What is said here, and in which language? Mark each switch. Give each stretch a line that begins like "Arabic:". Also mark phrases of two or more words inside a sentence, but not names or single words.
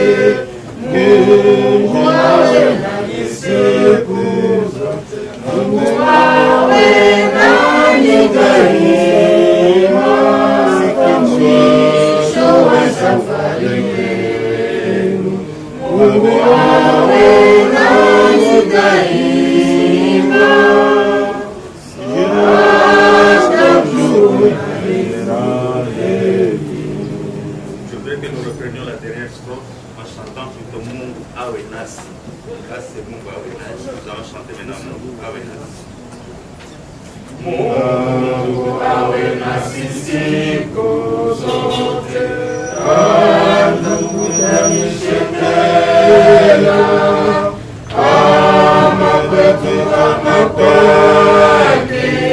Swahili: Mungu awe nanyi siku zote, Mungu awe nanyi daima hata mwisho wa safari yenu. Mungu awe nanyi daima hata tuonane.
French: Je veux que nous reprenions la dernière strophe en chantant plutôt
Swahili: Mungu awe nasi.
French: Là c'est
Swahili: Mungu awe nasi.
French: Nous allons chanter maintenant
Swahili: Mungu awe nasi. Mungu awe nasi siku zote, atukutanishe tena, ama kwetu ama kwake.